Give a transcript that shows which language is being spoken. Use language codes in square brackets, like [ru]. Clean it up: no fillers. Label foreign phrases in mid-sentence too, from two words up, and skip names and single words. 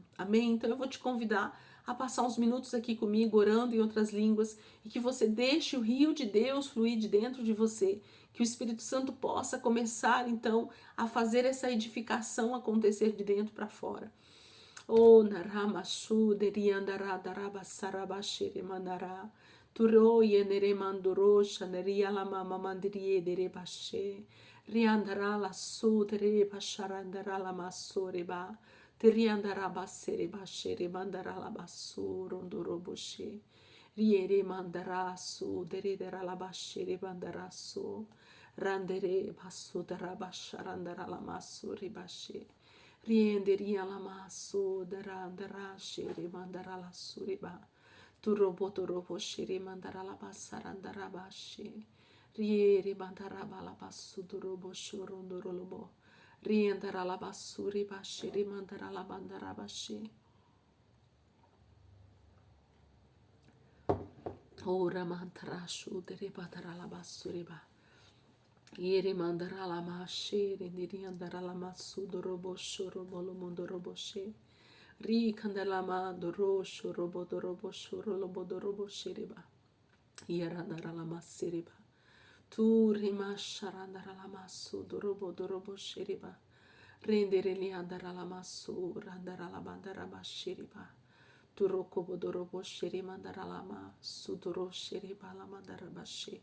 [pt] Amém? Então eu vou te convidar a passar uns minutos aqui comigo, orando em outras línguas, e que você deixe o rio de Deus fluir de dentro de você, que o Espírito Santo possa começar então a fazer essa edificação acontecer de dentro para fora. O naramashu deriandara daraba saraba shere mandara turo yenere manduro shaneria la mama mandrie dere bashe riandara la su dere basharandara la masoreba teriandara basere bashere mandara la basuro ndoro boshe riere mandara su dere dera la bashere mandara su randere basu dara basharandara la masuri bashe rienderia la maso darandara shere mandara la suriba turobo shere mandara la basarandara bashe riere mandara la basu durobo shorondorolobo riendara la basuri bashere mandara la bandara bashe ora mantara shu dere batara la basuriba Yere mandara la mashe, rendiri andara la masu dorobo shoro bolo mondo robo she. Ri kandala ma doro shoro bodorobo shoro lobo dorobo shereba. Yera andara la maseriba. Tu rima sharandara la masu dorobo shereba. Rendere li andara la masu randara la bandara basheriba. Tu roko bodorobo sheri mandara la ma sudoro shereba la mandara bashe.